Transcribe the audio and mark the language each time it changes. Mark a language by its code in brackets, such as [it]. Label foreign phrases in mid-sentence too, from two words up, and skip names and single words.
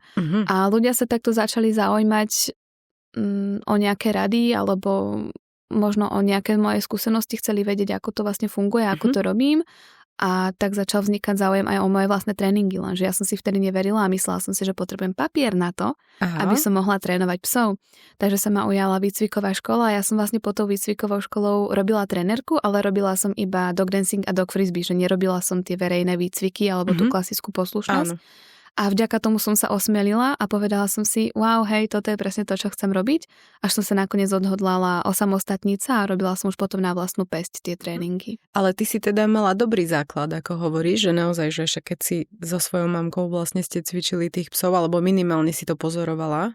[sk] A ľudia sa takto začali zaujímať o nejaké rady, alebo možno o nejaké moje skúsenosti, chceli vedieť, ako to vlastne funguje, ako to robím. A tak začal vznikať záujem aj o moje vlastné tréningy, lenže ja som si vtedy neverila a myslela som si, že potrebujem papier na to, aby som mohla trénovať psov. Takže sa ma ujala výcviková škola a ja som vlastne pod tou výcvikovou školou robila trénerku, ale robila som iba [en] dog dancing [sk] a [en] dog frisbee, [sk] že nerobila som tie verejné výcviky alebo tú klasickú poslušnosť. Áno. A vďaka tomu som sa osmelila a povedala som si, wow, hej, toto je presne to, čo chcem robiť. Až som sa nakoniec odhodlala osamostatniť sa a robila som už potom na vlastnú päsť tie tréningy. Ale ty si teda mala dobrý základ, ako hovoríš, že naozaj, že však keď si so svojou mamkou vlastne ste cvičili tých psov, alebo minimálne si to pozorovala.